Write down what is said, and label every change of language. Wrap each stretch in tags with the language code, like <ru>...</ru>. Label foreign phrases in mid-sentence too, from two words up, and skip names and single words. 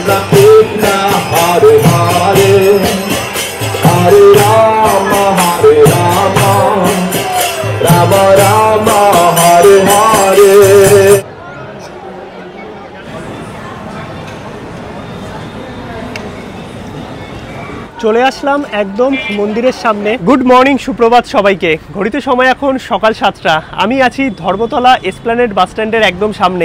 <sa>Krishna Hare Hare Hare Rama Rama Rama Hare Hare</sa> <bn>চলে আসলাম একদম মন্দিরের সামনে।</bn> <en>good morning,</en> <bn>সুপ্রভাত সবাইকে। ঘড়িতে সময় এখন সকাল 7টা। আমি আছি ধর্মতলা এসপ্ল্যানেড বাস স্ট্যান্ডের একদম সামনে।</bn>